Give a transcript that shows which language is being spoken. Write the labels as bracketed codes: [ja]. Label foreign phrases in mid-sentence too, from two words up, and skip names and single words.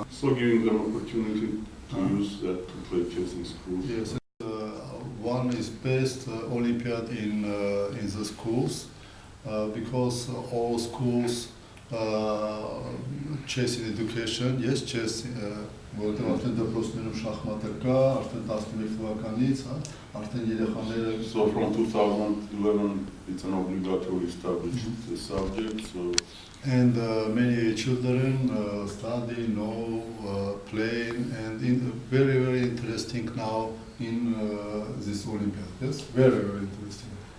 [en] So giving them opportunity to use that to play chess in schools. Yes. One is best Olympiad in the schools because all schools chess in education, yes, chess [hy] որտեղ արդեն դպրոցներում շախմատը կա, արդեն 11 թվականից, արդեն երեխաները. [en] So from 2011 it's an obligatory established subject. So and many children study, know, play, and very, very interesting now in this Olympiad. Yes, very, very interesting.